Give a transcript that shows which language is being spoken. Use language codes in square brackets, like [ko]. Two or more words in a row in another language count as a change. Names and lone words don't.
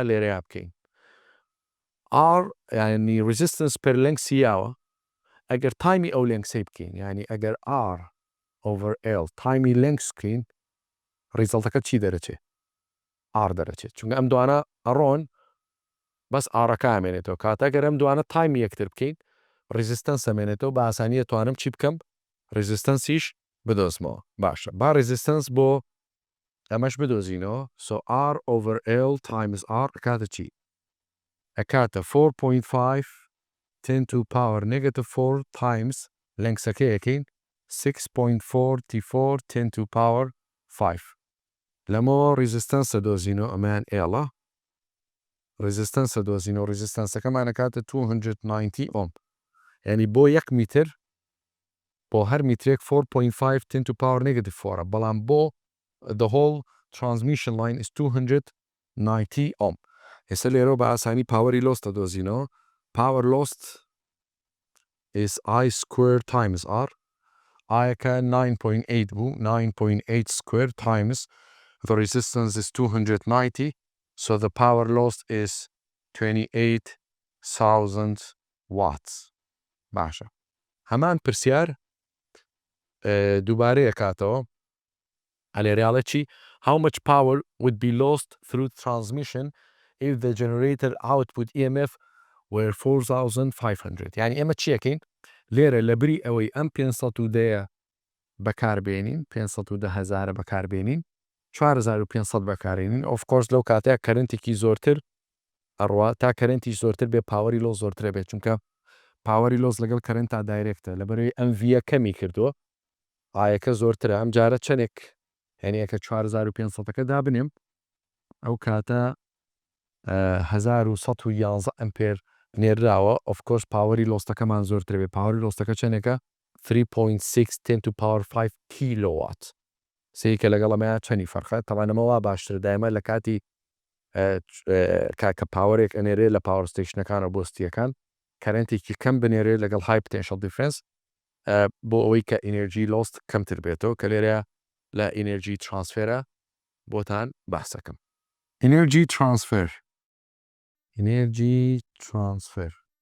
[ckb] لێرەیە بکەین R ینی [en] resistance per length [ckb] سیاوە ئەگەر تایمی ئەو لێنگسەی بکەین ینی ئەگەر [en] R over [ckb] L [en] times length [ckb] بکەین ریزڵتەکە چی دەرەچێت R دەرەچێت چونکە ئەم دوانە ئەڕۆن بەس ئاڕەکە ئەمێنێتەوە کاتەگەر ئەم دوانە تایمی یەکتر بکەین ریزیستەنس ئەمێنێتەوە بە ئاسانیە توانم چی بکەم ریزیستەنسیش بدۆزمەوە باشە با ریزیستەنس بۆ ئەمەش بدۆزینەوە [en] so R over L times R [ckb] ئەکاتە چی ئەکاتە 4.5 [en] 10 to power -4 times [ckb] لەنگسەکە یەکەین [en] 6.44 10 to power 5 [ckb] لەمەوە ریزیستەنسە دۆزینەوە ئەمەیان ئێڵە ریزیستەنسە دۆزینەوە ریزیستەنسەکەمان ئەکاتە 290 ئۆم یعنی بۆ 1 میتر بۆ هەر میترێک 4.5 [en] 10 to power -4 [ckb] بەڵام بۆ [en] the whole transmission line is 290 [ckb] ئۆم ئێستا لێرە بە ئاسانی [en] power lost [ckb] دۆزینەوە [en] power lost is I square times R [ckb] ئایەکە 9.8 بوو [en] 9.8 square times the resistance is 290 so the power lost is [ckb] 28,000 watts باشە هەمان پرسیار دووبارەیە کاتەوە ئەلێرەیاڵە چی [en] how much power would be lost through transmission if the generator output EMF were 4,500 [ckb] یعنی ئێمە چیەکەین لێرە لە بری ئەوەی ئەم 510 بەکاربێنین 510,000 بەکاربێنین 4,500 بەکارێنین [en] of course [ckb] لەو کاتەیە کەرنتێکی زۆرتر ئەڕوا تا کەرنتی زۆرتر بێ [en] power loss [ckb] زۆرترە بێت چونکە [en] power loss [ckb] لەگەڵ کەرنتا دایرێکتە لەبەرەوەی ئەم ڤە کەمی کردووە ئایەکە زۆرترە ئەم جارە چەندێک هەنیەکە 4,500ەکە دابنێم ئەو کاتە 1,111 ئەمپێر نێراوە [en] of course power lost [ckb] زۆرتر بێ [en] power lost [ckb] چەندێکە [en] 3.6 10 to power 5 [ckb] کیلۆوات سیکە لەگەڵ ئەمەیە چەندی فەرخە تەوانەمەوە باشتر دایمە لە کاتی کاکە پاوەرێک ئەنێرێ لە [en] power stations [ckb] بۆ ستیەکان کەرنتێکی کەم بنێرێ لەگەڵ [en] high potential difference [ckb] بۆ ئەوەی کە [en] energy lost [ckb] کەمتر بێتەوە کە لێرە لە [en] energy transfer [ckb] بۆتان باسەکەم [en] energy transfer energy transfer